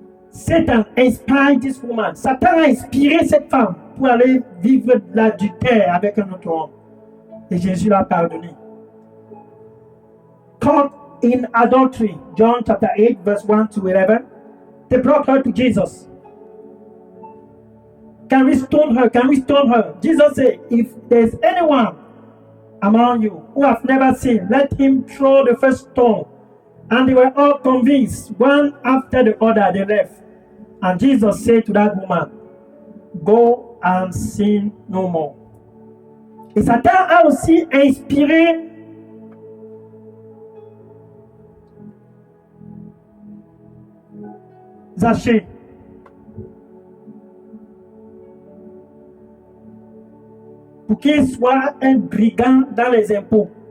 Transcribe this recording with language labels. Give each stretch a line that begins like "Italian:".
English: Satan inspired this woman.
French: Satan a inspiré cette femme pour aller vivre de l'adultère avec un autre homme. Et Jésus l'a pardonné.
English: Caught in adultery, John chapter 8, verse 1 to 11. They brought her to Jesus. Can we stone her? Can we stone her? Jesus said, if there's anyone among you who have never sinned, let him throw the first stone. And they were all convinced, one after the other, they left. And Jesus said to that woman, go and sin no more.
French: Et Satan a aussi inspiré Zachée. Pour qu'il soit un brigand dans les impôts.